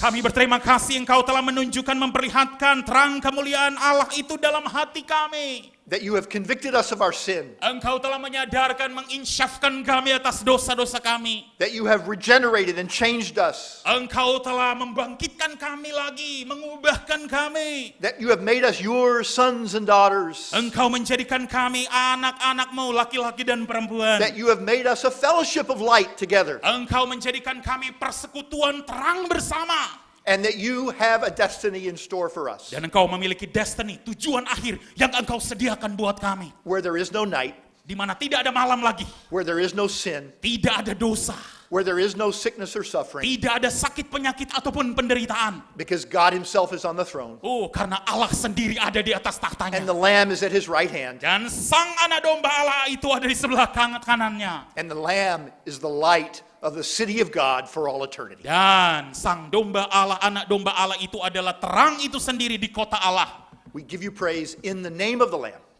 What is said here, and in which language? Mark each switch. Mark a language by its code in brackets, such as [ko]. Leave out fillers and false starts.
[id] Kami berterima kasih Engkau telah menunjukkan, memperlihatkan terang kemuliaan Allah itu dalam hati kami. [en] That you have convicted us of our sin. [id] Engkau telah menyadarkan, menginsyafkan kami atas dosa-dosa kami. [en] That you have regenerated and changed us. [id] Engkau telah membangkitkan kami lagi, mengubahkan kami. [en] That you have made us your sons and daughters. [id] Engkau menjadikan kami anak-anakmu, laki-laki dan perempuan. [en] That you have made us a fellowship of light together. [id] Engkau menjadikan kami persekutuan terang bersama. [en] And that you have a destiny in store for us. [id] Dan Engkau memiliki destiny, tujuan akhir yang Engkau sediakan buat kami. [en] Where there is no night, [id] di mana tidak ada malam lagi, [en] where there is no sin, [id] tidak ada dosa, [en] where there is no sickness or suffering, [id] tidak ada sakit penyakit ataupun penderitaan. [en] because God himself is on the throne, [id] Oh, karena Allah sendiri ada di atas [en] and [id] tahtanya. [en] the Lamb is at his right hand, [id] Dan sang anak domba Allah itu ada di sebelah kanannya. [en] and the Lamb is the light of the city of God for all eternity. [id] Dan sang domba Allah, anak domba Allah itu adalah terang itu sendiri di kota Allah. [en] We give you praise in the name of the Lamb.